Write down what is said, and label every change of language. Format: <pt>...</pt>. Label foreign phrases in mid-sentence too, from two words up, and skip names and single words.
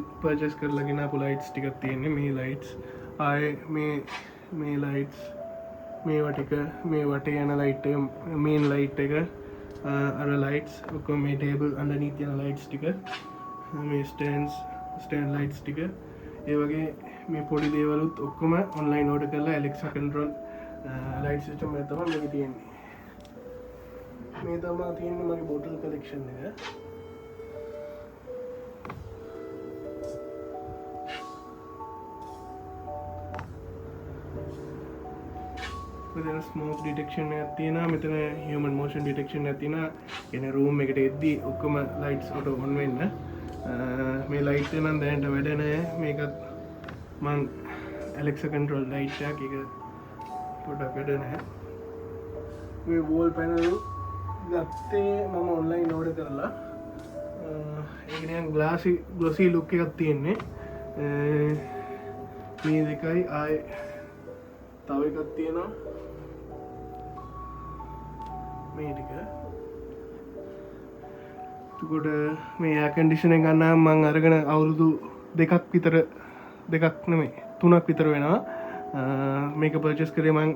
<si>purchase කරලා ගෙනාපු lights ටිකක් තියෙන්නේ මේ lights ආයේ මේ lights මේවා ටික මේ වටේ යන light එක</si> <en>main light</en> <si>එක අර lights ඔක්කොම මේ</si> <en>table underneath</en> <si>යන lights ටික මේ</si> <en>stand lights</en> <si>ටික ඒ වගේ මේ පොඩි දේවලුත් ඔක්කොම</si> <en>online order</en> <si>කරලා</si> <en>Alexa control light system</en> <si>එක තමයි මේකේ තියෙන්නේ මේ තමයි තියෙන්නේ මගේ</si> <en>bottle collection</en> <si>එක මෙතන</si> <en>smoke detection</en> <si>එකක් තියෙනවා මෙතන</si> <en>human motion detection</en> <si>එකක් තියෙනවා කියන්නේ room එකට එද්දි ඔක්කොම</si> <en>lights auto on</en> <si>වෙන්න මේ ලයිට් එක නම් දැනට වැඩ නැහැ මේකත් මං</si> <en>Alexa control light</en> <si>එකක් ඒක පොඩ්ඩක් වැඩ නැහැ මේ</si> <en>wall panel</en> <si>ගත්තේ මම</si> <en>online order</en> <si>කරලා ඒක නිකන්</si> <en>glossy look</en> <si>එකක් තියෙන්නේ මේ දෙකයි ආයේ තව එකක් තියෙනවා මේ ටික එතකොට මේ</si> <en>air conditioner</en> <si>ගන්න මම අරගෙන අවුරුදු දෙකක් නෙමෙයි 3ක් විතර වෙනවා මේක purchase කරේ මම</si>